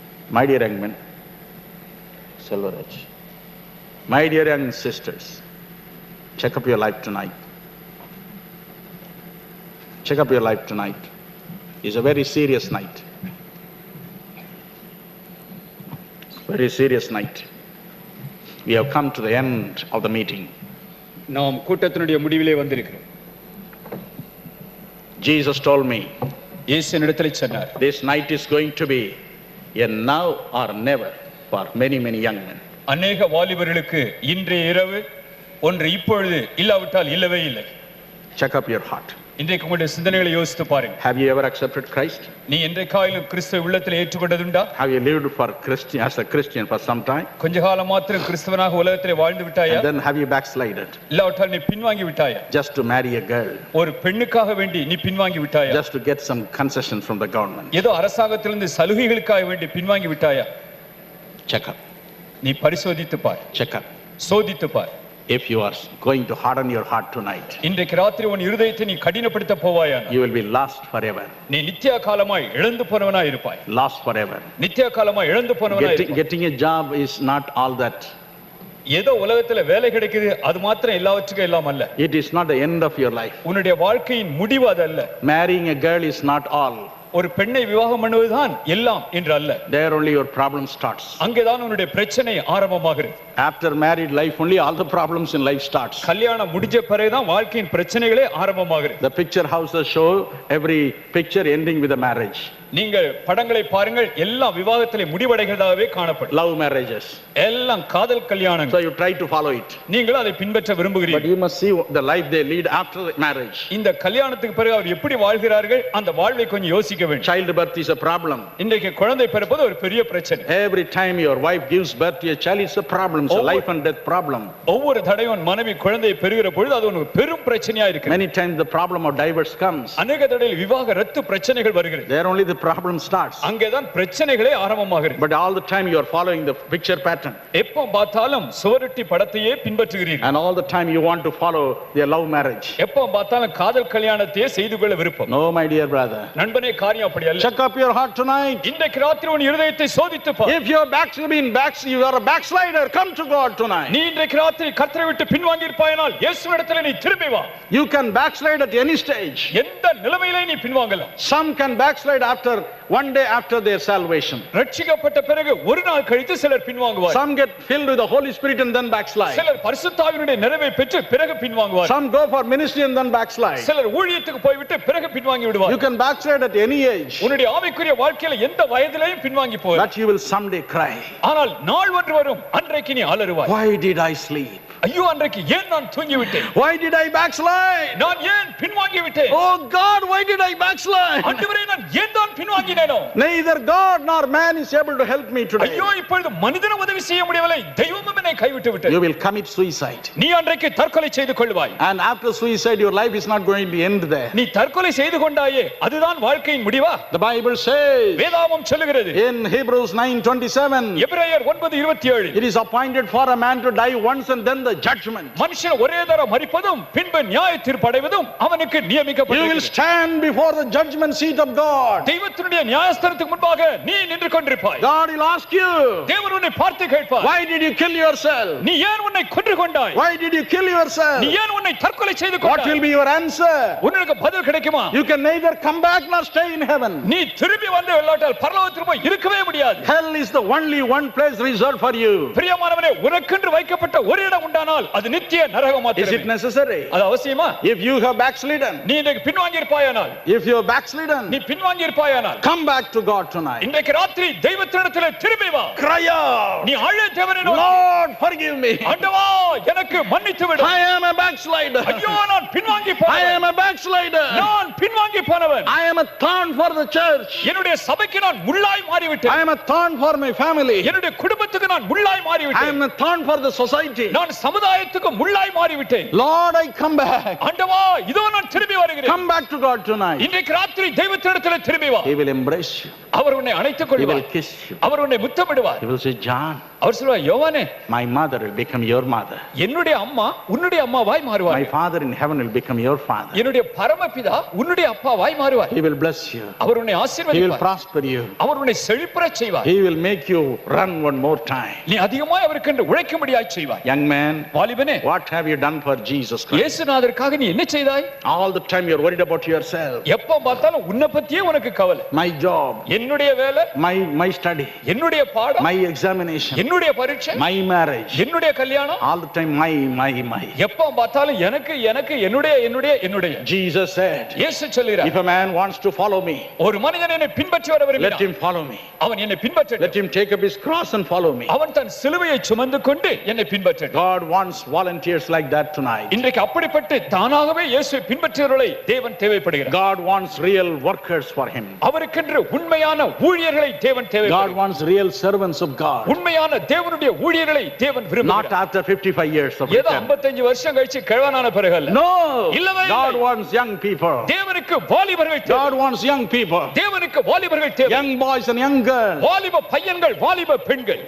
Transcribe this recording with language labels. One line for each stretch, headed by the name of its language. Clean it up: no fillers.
English: My dear young men, Selvaraj, my dear young sisters, check up your life tonight. Check up your life tonight. It's a very serious night. Very serious night. We have come to the end of the meeting.
Tamil: நாம் கூட்டத்தினுடைய முடிவிலே வந்திருக்கிறோம்.
English: Jesus told me,
Tamil: இயேசு என்னிடத்தில் சொன்னார்,
English: this night is going to be a now or never for many, many young men.
Tamil: அநேக வாலிபர்களுக்கு இன்றைய இரவு ஒன்று இப்பொழுது இல்லாவிட்டால் இல்லவே இல்லை.
English: Check up your heart.
Tamil: இன்றைக்கு உங்களுடைய சிந்தனைகளை யோசித்து பாருங்க.
English: Have you ever accepted Christ?
Tamil: நீ இன்றைக்காயிலும் கிறிஸ்துவை உள்ளத்தில் ஏற்றுக்கொண்டதுண்டா?
English: Have you lived as a Christian for some time?
Tamil: கொஞ்ச காலம் மாத்திரம் கிறிஸ்தவனாக உலகத்திலே வாழ்ந்து விட்டாயா?
English: And then have you backslided?
Tamil: இல்லாவிட்டால் நீ பின்வாங்கி விட்டாயா?
English: Just to marry a girl.
Tamil: ஒரு பெண்ணுக்காக வேண்டி நீ பின்வாங்கி விட்டாயா?
English: Just to get some concession from the government.
Tamil: ஏதோ அரசாங்கத்திலிருந்து சலுகைகளுக்காக வேண்டி பின்வாங்கி விட்டாயா?
English: Check up.
Tamil: நீ பரிசோதித்து பார்.
English: Check up.
Tamil: சோதித்து பார்.
English: if you are going to harden your heart tonight,
Tamil: இன்றைக்கு ராத்திரி உன் இருதயத்தை நீ கடினப்படுத்த போவாயானால்
English: you will be lost forever.
Tamil: நீ நித்திய காலமாய் இழந்து போனவனாய் இருப்பாய்.
English: Lost forever.
Tamil: நித்திய காலமாய் இழந்து போனவனாய் இருப்பாய்.
English: Getting a job is not all that.
Tamil: ஏதோ உலகத்துல வேலை கிடைக்குது அது மாத்திரம் எல்லாவற்றுக்கும் எல்லாம் அல்ல.
English: It is not the end of your life.
Tamil: உன்னுடைய வாழ்க்கையின் முடிவு அது அல்ல.
English: Marrying a girl is not all.
Tamil: ஒரு பெண்ணை விவாகம் பண்ணுவதுதான் எல்லாம் என்று அல்ல.
English: There only your problem starts.
Tamil: அங்கேதான் உன்னுடைய பிரச்சனை ஆரம்பமாகிறது.
English: After married life only all the problems in life starts.
Tamil: கல்யாணம் முடிஞ்ச பிறகுதான் வாழ்க்கையின் பிரச்சனைகளே ஆரம்பமாகிறது.
English: The picture houses show every picture ending with a marriage.
Tamil: நீங்கள் படங்களை பாருங்கள் எல்லாம் விவாகத்திலே முடிவடைகிறதாகவே காணப்படும்.
English: Love marriages.
Tamil: எல்லாம் காதல் கல்யாணம்.
English: So you try to follow it.
Tamil: நீங்கள் அதை பின்பற்ற
English: But
Tamil: விரும்புகிறீர்கள்.
English: you must see the life they lead after the marriage.
Tamil: இந்த கல்யாணத்துக்கு பிறகு அவர் எப்படி வாழ்கிறார்கள் அந்த வாழ்வை கொஞ்சம் யோசிக்க வேண்டும்.
English: Childbirth is a problem.
Tamil: இன்றைக்கு குழந்தை பிறப்பது ஒரு பெரிய பிரச்சனை.
English: Every time your wife gives birth to a child, it's a problem. It's a life and death problem.
Tamil: ஒவ்வொரு தடவையும் மனைவி குழந்தையை பெறுகிற பொழுது அது ஒரு பெரும் பிரச்சனையா இருக்கு.
English: Many times the problem of divorce comes.
Tamil: அநேக தடவையில் விவாகரத்து பிரச்சனைகள் வருகிறது.
English: There only the problem starts.
Tamil: அங்கேதான் பிரச்சனைகளே ஆரம்பமாகிறது.
English: But all the time you are following the picture pattern.
Tamil: எப்போ பார்த்தாலும் சுவரொட்டி படத்தையே பின்பற்றுகிறீர்கள்.
English: And all the time you want to follow their love marriage.
Tamil: எப்போ பார்த்தாலும் காதல் கல்யாணத்தையே செய்து கொள்ள விருப்பம்.
English: No, my dear brother.
Tamil: நண்பனே காரியம் அப்படி அல்ல.
English: Check up your heart tonight.
Tamil: இன்றைக்கு ராத்திரி உன் இருதயத்தை சோதித்து பார்.
English: If you are a backslider, come to God tonight.
Tamil: நீ இன்றைக்கு ராத்திரி கர்த்தரை விட்டு பின்வாங்கி இருப்பாயானால் இயேசுவிடத்தில் நீ திரும்பி வா.
English: You can backslide at any stage.
Tamil: எந்த நிலைமையிலே நீ பின்வாங்கலாம்.
English: Some can backslide after one day after their salvation.
Tamil: ரட்சிக்கப்பட்ட பிறகு ஒரு நாள் கழித்து சிலர் பின்வாங்குவார்.
English: Some get filled with the Holy Spirit and then backslide.
Tamil: சிலர் பரிசுத்த ஆவியினுடைய நிறைவை பெற்று பிறகு பின்வாங்குவார்.
English: Some go for ministry and then backslide.
Tamil: சிலர் ஊழியத்துக்கு போய்விட்டு பிறகு பின்வாங்கி விடுவார்.
English: You can backslide at any age.
Tamil: உன்னுடைய ஆவிக்குரிய வாழ்க்கையில எந்த வயதிலேயும் பின்வாங்கி போய்.
English: But you will someday cry.
Tamil: ஆனால் நாள் ஒன்று வரும் அன்றைக்கு நீ அலறுவாய்.
English: Why did I sleep?
Tamil: ஐயோ அன்றைக்கு ஏன் நான் தூங்கி விட்டேன்?
English: Why did I backslide?
Tamil: நான் ஏன் பின்வாங்கி விட்டேன்?
English: Oh God, why did I backslide?
Tamil: ஆண்டவரே நான் ஏன் தான் பின்வாங்கினேனோ?
English: Neither God nor man is able to help me today.
Tamil: ஐயோ இப்பொழுது மனிதனும் உதவி செய்ய முடியவில்லை, தெய்வமும் என்னை கைவிட்டு விட்டது.
English: You will commit suicide.
Tamil: நீ அன்றைக்கு தற்கொலை செய்து கொள்வாய்.
English: And after suicide your life is not going to end there.
Tamil: நீ தற்கொலை செய்து கொண்டாயே அதுதான் வாழ்க்கையின் முடிவா?
English: The Bible says
Tamil: வேதாகமம் சொல்லுகிறது
English: in Hebrews 9:27,
Tamil: எபிரேயர் 9:27,
English: it is appointed for a man to die once and then the judgment.
Tamil: மனுஷன் ஒரே தடவை மரிப்பதும் பின்பு நியாய தீர்ப்பு அடைவதும் அவனுக்கு
English: You will
Tamil: நியமிக்கப்பட்டிருக்கிறது.
English: stand before the judgment seat of God.
Tamil: தெய்வத்தினுடைய நியாயஸ்தானத்துக்கு முன்பாக நீ நின்று கொண்டிருப்பாய்.
English: God will ask you,
Tamil: தேவன் உன்னை பார்த்து கேட்பார்,
English: why did you kill yourself?
Tamil: நீ ஏன் உன்னை கொன்று கொண்டாய்?
English: Why did you kill yourself?
Tamil: நீ ஏன் உன்னை தற்கொலை செய்து
English: What will
Tamil: கொண்டாய்?
English: be your answer?
Tamil: உனக்கு பதில் கிடைக்குமா?
English: You can neither come back nor stay in heaven.
Tamil: நீ திரும்பி வந்து விளையாட்டால் பரலோகத்தில் போய் இருக்கவே முடியாது.
English: Hell is the only one place reserved for you.
Tamil: பிரியமானவரே, உனக்கென்று வைக்கப்பட்ட ஒரு இடம் உண்டானால் அது நித்திய நரகம்
English: Is it
Tamil: மாத்திரமே.
English: necessary?
Tamil: அது அவசியமா?
English: If you have backslidden,
Tamil: நீ இன்றைக்கு பின்வாங்கி இருப்பாயானால்,
English: if you have backslidden,
Tamil: நீ பின்வாங்கி இருப்பாயானால்,
English: come back to God tonight.
Tamil: இன்றைக்கு ராத்திரி தெய்வத்தினிடத்திலே திரும்பி வா.
English: Cry out,
Tamil: நீ அழு தேவனை நோக்கி,
English: Lord, forgive me.
Tamil: ஆண்டவா எனக்கு மன்னித்து விடு.
English: I am a backslider.
Tamil: ஐயோ நான் பின்வாங்கி
English: I
Tamil: போனவன்.
English: am a backslider.
Tamil: நான் பின்வாங்கி போனவன்.
English: I am a thorn for the church.
Tamil: என்னுடைய சபைக்கு நான் முள்ளாய் மாறிவிட்டேன்.
English: I am a thorn for my family.
Tamil: என்னுடைய குடும்பத்துக்கு நான் முள்ளாய்
English: I
Tamil: மாறிவிட்டேன்.
English: am a thorn for the society.
Tamil: நான் சமுதாயத்துக்கு முள்ளாய் மாறிவிட்டேன்.
English: Lord, I come back.
Tamil: ஆண்டவா இதோ நான் திரும்பி வருகிறேன்.
English: Come back to God tonight.
Tamil: இன்றைக்கு ராத்திரி தெய்வத்தினிடத்திலே திரும்பி வா.
English: He will embrace you.
Tamil: அவர் உன்னை அணைத்துக்
English: He will
Tamil: கொள்வார்.
English: kiss you.
Tamil: அவர் உன்னை முத்தமிடுவார்.
English: He will say, John,
Tamil: அவர் சொல்வார், யோவானே
English: my mother will become your mother.
Tamil: என்னுடைய அம்மா உன்னுடைய அம்மாவாய்
English: My
Tamil: மாறுவார்.
English: father in heaven will become your father.
Tamil: என்னுடைய பரமபிதா உன்னுடைய அப்பாவாய் மாறுவார்.
English: He will bless you.
Tamil: அவர் உன்னை
English: He will
Tamil: ஆசீர்வதிப்பார்.
English: prosper you.
Tamil: அவர் உன்னை செழிப்புறச் செய்வார்.
English: He will make you run one more time.
Tamil: நீ அதிகமாய் அவருக்கென்று உழைக்கும்படியாய் செய்வாய்.
English: Young man,
Tamil: வாலிபனே,
English: what have you done for Jesus Christ?
Tamil: இயேசுநாதருக்காக நீ என்ன செய்தாய்?
English: All the time you are worried about yourself.
Tamil: எப்ப பார்த்தாலும் உன்னை பத்தியே உனக்கு கவலை.
English: My job,
Tamil: என்னுடைய வேலை,
English: my study,
Tamil: என்னுடைய பாடம்,
English: my examination,
Tamil: என்னுடைய பரீட்சை,
English: my marriage.
Tamil: என்னுடைய கல்யாணம்.
English: All the time my.
Tamil: எப்ப பார்த்தாலும் எனக்கு எனக்கு என்னுடைய என்னுடைய என்னுடைய.
English: Jesus said,
Tamil: இயேசு சொல்கிறார்,
English: if a man wants to follow me,
Tamil: ஒரு மனிதன் என்னை பின்பற்றி வர
English: let
Tamil: விரும்பினான்,
English: him follow me.
Tamil: அவன் என்னை பின்பற்றட்டும்.
English: Let him take up his cross and follow me.
Tamil: அவன் தன் சிலுவையை சுமந்து கொண்டு என்னை பின்பற்றட்டும்.
English: God wants volunteers like that tonight.
Tamil: இன்றைக்கு அப்படிப்பட்டு தானாகவே இயேசுவை பின்பற்றுகிறவர்களை தேவன் தேவைப்படுகிறார்.
English: God wants real workers for him.
Tamil: அவருக்கென்று உண்மையான ஊழியர்களை தேவன்
English: God
Tamil: தேவைப்படுகிறார்.
English: wants real servants of God.
Tamil: உண்மையான தேவனுடைய ஊழியர்களை தேவன்
English: Not
Tamil: விரும்புகிறார்.
English: after 55 years of
Tamil: ஏதோ
English: retirement.
Tamil: 55 வருஷம் கழிச்சு கிழவனான பிறகு அல்ல.
English: No.
Tamil: இல்லவே இல்லை.
English: God wants young people.
Tamil: தேவனுக்கு வாலிபர்கள் தேவை.
English: God wants young people.
Tamil: தேவனுக்கு வாலிபர்கள் தேவை.
English: Young boys and young girls.
Tamil: வாலிப பையன்கள் வாலிப பெண்கள்.